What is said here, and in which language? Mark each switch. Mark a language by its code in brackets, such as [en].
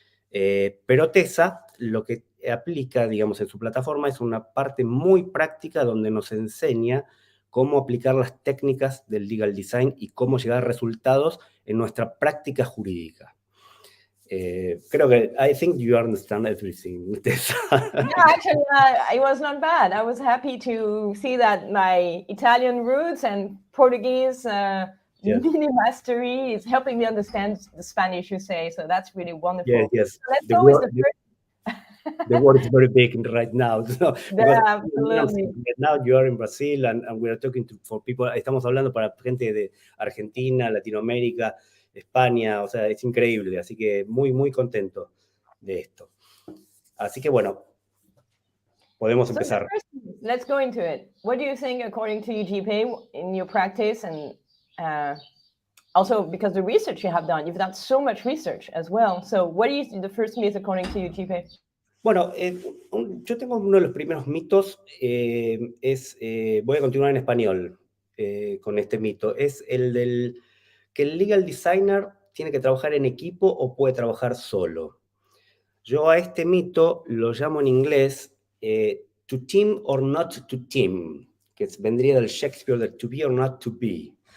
[es] Pero Tessa lo que aplica, digamos, en su plataforma es una parte muy práctica donde nos enseña cómo aplicar las técnicas del legal design y cómo llegar a resultados en nuestra práctica jurídica. Creo que [en] I think you understand everything, Tessa. Yeah, actually, it was not bad. I was happy to see that my Italian roots and Portuguese mini mastery is helping me understand the Spanish you say. So that's really wonderful. Yes. So let's go with the first. The world is very big right now. So, Yeah, absolutely. now you are in Brazil and we are talking for people. [es] Estamos hablando para gente de Argentina, Latinoamérica, España. O sea, es increíble. Así que muy contento de esto. Así que bueno, podemos empezar. [en] First, let's go into it. What do you think, according to you, JP, in your practice, and also because the research you have done, you've done so much research as well. So what is the first myth, according to you, JP? [es] Bueno, yo tengo uno de los primeros mitos, voy a continuar en español con este mito, es el que el legal designer tiene que trabajar en equipo o puede trabajar solo. Yo a este mito lo llamo en inglés [en] to team or not to team, [es] que vendría del Shakespeare, del [en] to be or not to be.